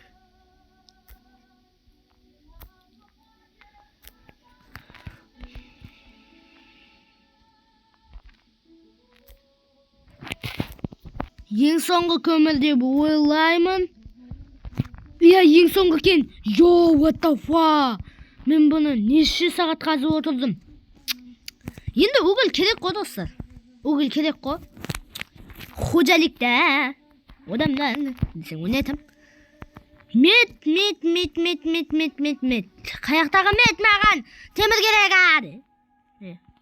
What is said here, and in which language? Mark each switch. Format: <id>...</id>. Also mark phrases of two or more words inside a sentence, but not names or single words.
<kk>Ең соңғы көмір деп ойлаймын. Иә, ең соңғы екен.</kk> <en>Yo, what the fuck?</en> <kk>Мен бұны неше сағат қазып отырдым. Енді угіл керек қой достар. Угіл керек қой. Қожалықта адамдар десең оны айтам. Мет. Қаяқтағы мет маған темір керек ады.</kk>